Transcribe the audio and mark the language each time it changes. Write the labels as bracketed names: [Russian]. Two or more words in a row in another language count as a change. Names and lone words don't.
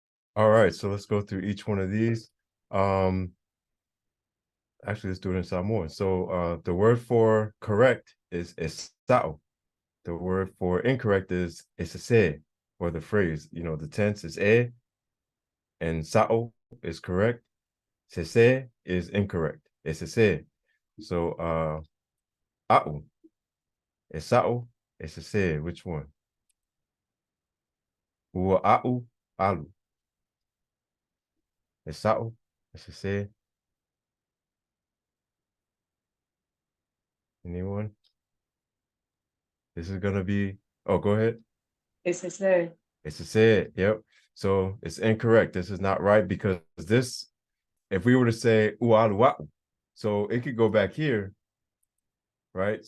[English] All right, so let's go through each one of these. Actually, let's do it in Samoan. So the word for correct is sao. The word for incorrect is se, or the phrase. The tense is and sao is correct. Se is incorrect. Se. [Samoan] So au, sao, se. [English] Which one? [Samoan] Ua au, alu. Sao, se. [English] Anyone? This is gonna be. Oh, go ahead. Esse é. It's a said, yep. So it's incorrect. This is not right because this, if we were to say ualuau, so it could go back here, right?